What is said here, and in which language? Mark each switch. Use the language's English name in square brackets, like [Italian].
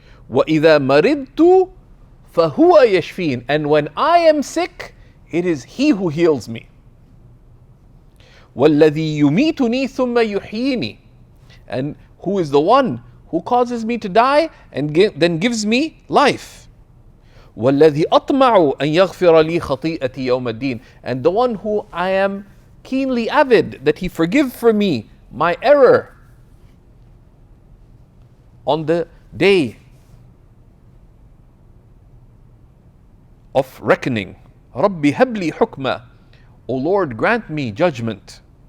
[Arabic] وَإِذَا مَرِضْتُ فَهُوَ يَشْفِينَ. [English] And when I am sick, it is he who heals me. [Arabic] وَالَّذِي يُمِيتُنِي ثُمَّ يُحْيِينِي. [English] And who is the one who causes me to die and then gives me life. [Arabic] وَالَّذِي أَطْمَعُ أَنْ يَغْفِرَ لِي خَطِيئَتِي يَوْمَ الدِّينِ. [English] And the one who I am keenly avid that he forgive for me my error on the day of reckoning. [Arabic] رَبِّ هَبْ لِي حُكْمًا. [English] O Lord, grant me judgment.